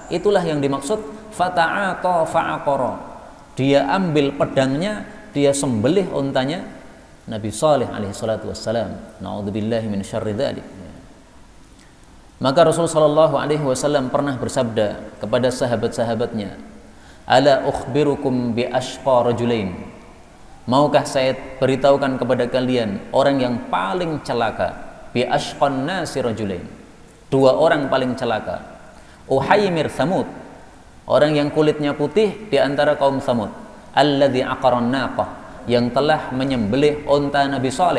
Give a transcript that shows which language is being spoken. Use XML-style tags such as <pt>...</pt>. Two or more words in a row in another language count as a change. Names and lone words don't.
<id>Itulah yang dimaksud</id> <ar>fata'ata fa'aqara.</ar> <id>Dia ambil pedangnya, dia sembelih ontanya Nabi Saleh</id> <ar>alaihissalatu wassalam. Na'udzubillahi min syarri dzalik.</ar> <id>Maka Rasulullah</id> <ar>sallallahu alaihi wasallam</ar> <id>pernah bersabda kepada sahabat-sahabatnya,</id> <ar>"Ala ukhbirukum bi ashqa rajulain."</ar> <id>Maukah saya beritahukan kepada kalian orang yang paling celaka?</id> <ar>Bi ashqan nasi rajulain.</ar> <id>Dua orang paling celaka. Uhaymir Tsamud, orang yang kulitnya putih di antara kaum Tsamud.</id> <ar>Alladzi aqaran naqah,</ar> <id>yang telah menyembelih onta Nabi Saleh.</id>